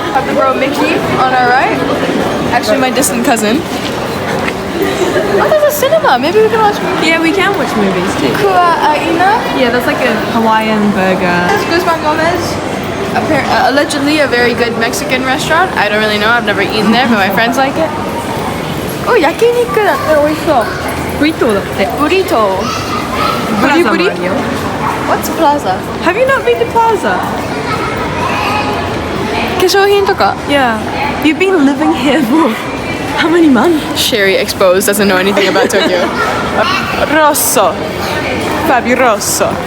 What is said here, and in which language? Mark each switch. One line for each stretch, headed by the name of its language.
English: Have the bro Mickey on our right. Actually, my distant cousin. Oh, there's a cinema. Maybe we can watch movies. Yeah, we can watch movies too. Kua Aina. Yeah, that's like a Hawaiian burger. Guzman Gomez. Allegedly a very good Mexican restaurant. I don't really know. I've never eaten there, but my friends like it.
Japanese: Oh, yakiniku だって美味しそう。ブリトーだって。ブリトー。
English: ブリブリ What's Plaza? Have you not been to Plaza?
Japanese: 化粧品とか
English: Yeah. You've been living here for how many months? Sherry exposed doesn't know anything about Tokyo. Rosso. Fabuloso.